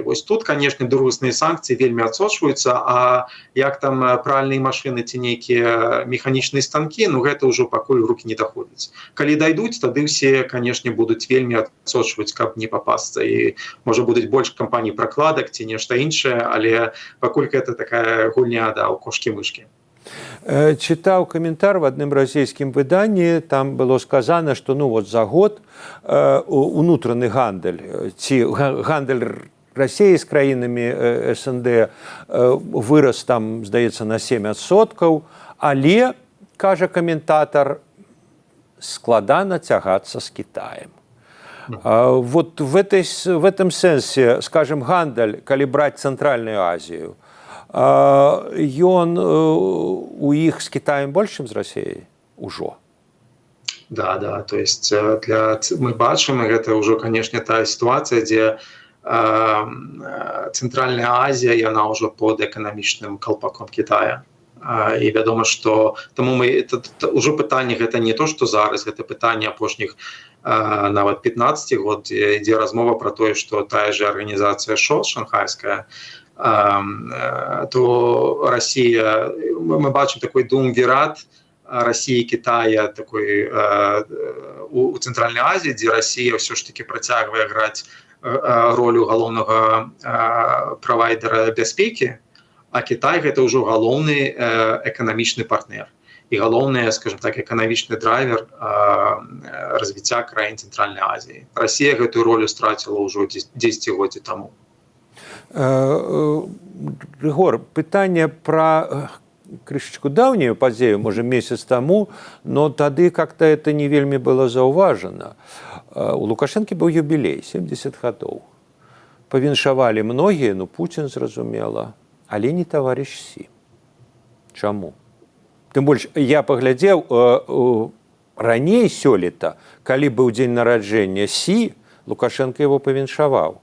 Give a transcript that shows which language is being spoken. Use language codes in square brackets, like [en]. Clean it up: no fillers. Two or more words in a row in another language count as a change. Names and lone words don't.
[be] Вось тут, канешне, другасныя санкцыі вельмі адсочваюцца, а як там пральныя машыны ці нейкія механічныя станкі, ну гэта ўжо пакуль в рукі не даходзіць. Калі дайдуць, тады ўсе, канешне, будуць вельмі адсочваць, каб не папасться. І можа будуць больш кампаній пракладак ці нешта іншае, але пакуль гэта такая гульня, да, у кошкі-мышкі. [ru] Читал комментарий в одном российском выдании, там было сказано, что ну вот за год внутренний гандаль, гандаль России с краинами СНД вырос там, здаецца, на 7%, але, [be] каже комментатор, складана цягацца с Китаем. [ru] Вот в этом сенсе, скажем, гандаль, калі брать Центральную Азию, [be] ён у іх з Китаем большим з Россией ужо. Да, [ru] то есть [be] мы бачым, гэта ўжо, канешне, тая сітуацыя, дзе Центральная Азія, яна ўжо под эканамічным калпаком Китая. І вядома, што таму ўжо пытанне гэта не то, што зараз, гэта пытанне апошніх нават 15 год, дзе ідзе размова пра тое, што тая же арганізацыя ШОС, шанхайская, [ru] то Россия, мы бачим такой думвират России, Китая такой у Центральной Азии, где Россия все ж таки протягивает играть роль галоўнага провайдера бяспеки, а Китай это уже галоўны эканамічны партнер и галоўны, скажем так, эканамічны драйвер [be] развіцця краін [ru] Центральной Азии. Россия эту роль страцила уже 10 годзе тому. [be] Рыгор, пытанне пра крышачку даўнюю падзею, можа, месяц таму, но тады [ru] как-то это [be] не вельмі было заўважана. У Лукашэнкі быў юбілей, 70 гадоў. Павіншавалі многія, ну, Пуцін, зразумела, але не таварыш Сі. Чаму? Тым больш, я паглядзеў, раней сёлета, калі быў дзень нараджэння Сі, Лукашенко его павіншаваў.